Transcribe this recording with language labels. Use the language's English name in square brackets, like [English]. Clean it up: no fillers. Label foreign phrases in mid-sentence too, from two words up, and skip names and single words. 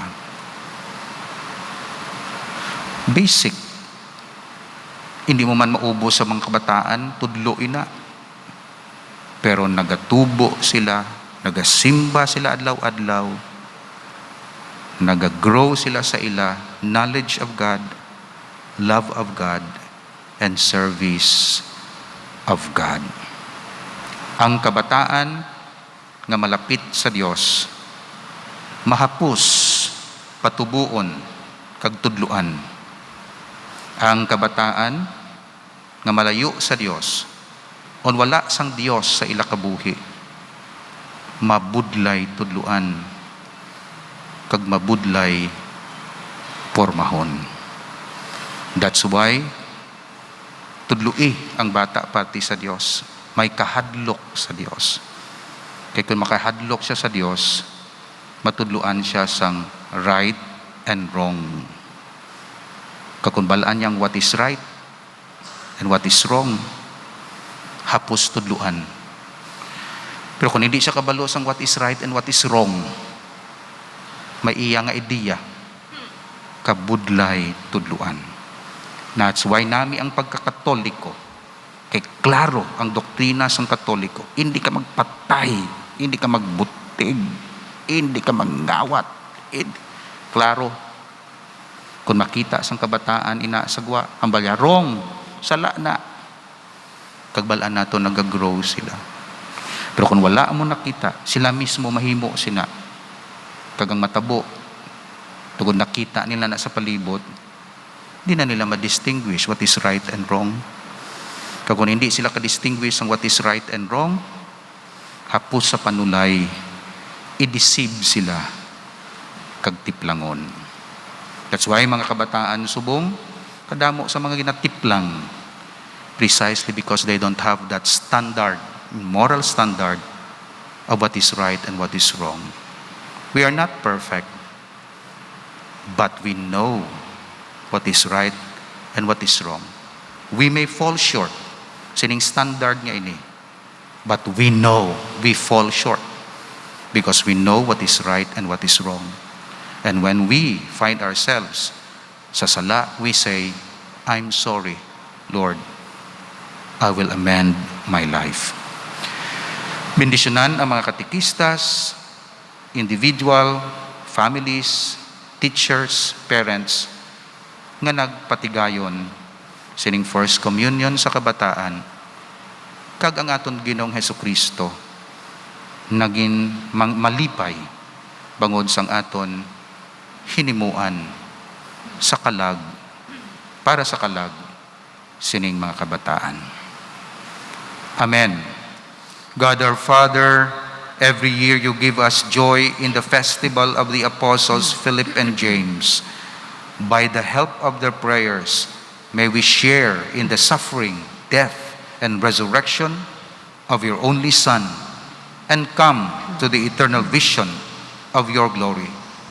[Hiligaynon] Basic. Hindi mo man maubos sa mga kabataan, tudlo ina. Pero nagatubo sila, nagasimba sila adlaw-adlaw, nagagrow sila sa ila, [English] knowledge of God, love of God, and service of God. [Hiligaynon] Ang kabataan nga malapit sa Dios, mahapos, patubuon, kag tudluan. Ang kabataan nga malayo sa Dios, on wala sang Dios sa ila kabuhi, mabudlay tudluan, kag mabudlay pormahon. [English] That's why [Hiligaynon] tudlui ang bata pati sa Dios. May kahadlok sa Dios. Kaya kung makahadlok siya sa Dios, matudluan siya sang [English] right and wrong. [Hiligaynon] Kakunbalaan niyang [English] what is right and what is wrong, [Hiligaynon] hapos tudluan. Pero kung hindi siya kabalo sang [English] what is right and what is wrong, [Hiligaynon] may iya nga ideya, kabudlay tudluan. [English] That's why [Hiligaynon] nami ang pagkakatoliko, kay klaro ang doktrina sang katoliko, hindi ka magpatay, hindi ka magbutig, hindi ka mangawat. Klaro. Kung makita sang kabataan inasagwa, ang balya, wrong, sala na. Kagbalaan nato nag-grow sila. Pero kung wala mo nakita, sila mismo mahimo sina. Kagang matabo, tugod nakita nila na sa palibot, hindi na nila ma-distinguish [English] what is right and wrong. [Hiligaynon] Kung hindi sila ka-distinguish ang [English] what is right and wrong, [Hiligaynon] hapos sa panulay, i-deceive sila, kagtiplangon. [English] That's why [Hiligaynon] mga kabataan subong, kadamo sa mga ginatiplang, [English] precisely because they don't have that standard, moral standard of what is right and what is wrong. We are not perfect, but we know what is right and what is wrong. We may fall short, [Hiligaynon] sining standard nga ini, [English] but we know we fall short because we know what is right and what is wrong. And when we find ourselves [Hiligaynon] sa sala, [English] we say, I'm sorry, Lord. I will amend my life. [Hiligaynon] Bendisyonan ang mga katekistas, individual, families, teachers, parents, nga nagpatigayon sining First Communion sa kabataan, kag ang aton Ginoong Hesukristo, naging malipay, bangod sang aton hinimuan sa kalag, para sa kalag, sining mga kabataan. Amen. [English] God our Father, every year you give us joy in the festival of the apostles Philip and James. By the help of their prayers, may we share in the suffering, death, and resurrection of your only Son, and come to the eternal vision of your glory.